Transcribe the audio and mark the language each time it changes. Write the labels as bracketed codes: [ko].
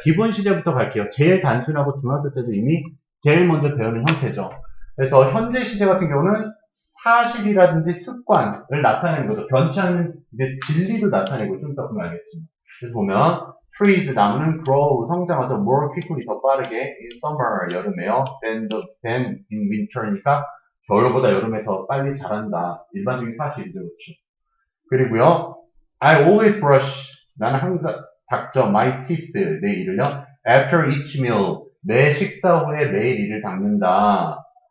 [ko] 기본 시제부터 갈게요. 제일 단순하고 중학교 때도 이미 제일 먼저 배우는 형태죠. 그래서 현재 시제 같은 경우는 사실이라든지 습관을 나타내는 거죠. 변치 않는 이제 진리도 나타내고 좀 더 보면 알겠지만. 그래서 보면 trees 나무는 grow 성장하죠. [en] more quickly [ko] 더 빠르게 [en] in summer [ko] 여름에요. [en] than in winter [ko] 니까 겨울보다 여름에 더 빨리 자란다. 일반적인 사실이죠. 그렇죠. 그리고요. [en] I always brush [ko] 나는 항상 닦죠. [en] my teeth [ko] 내 이를요. [en] after each meal [ko] 매 식사 후에 매일 이를 닦는다.